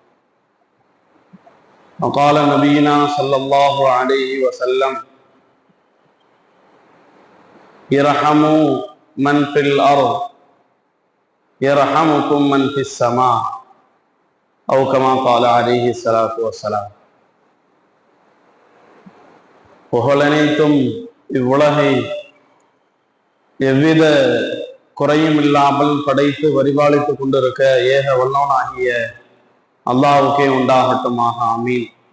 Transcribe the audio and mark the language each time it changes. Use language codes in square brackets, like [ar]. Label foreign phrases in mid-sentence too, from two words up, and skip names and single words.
[ar] وقال نبينا صلى الله عليه وسلم ارحموا من في الأرض يرحمكم من في السماء أو كما قال عليه الصلاة والسلام. [ta] புகழனைத்தும் இவ்வுலகை எவ்வித குறையும் இல்லாமல் படைத்து பரிபாலித்துக் கொண்டிருக்க ஏக வல்லவனாகிய அல்லாஹ்வுக்கே உண்டாகட்டுமாக. ஆமீன்.